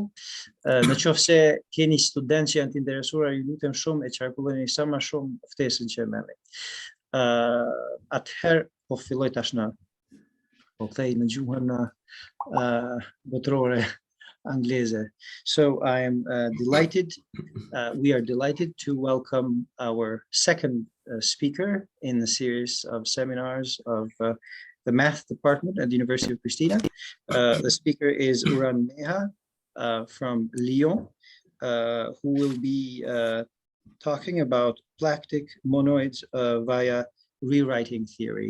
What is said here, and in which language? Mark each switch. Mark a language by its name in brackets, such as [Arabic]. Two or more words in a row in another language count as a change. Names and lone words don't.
[Albanian] Në qoftë se keni studentë që janë të interesuar, ju lutem shumë e qarkulloni sa më shumë ftesën që e merrni. Atëherë po filloj tashmë. Po kthej në gjuhën botërore angleze. [English] So I am delighted, we are delighted to welcome our second speaker in the series of seminars of the math department at the University of Prishtina. The speaker is Uran Meha from Lyon, who will be talking about Plactic monoids via rewriting theory.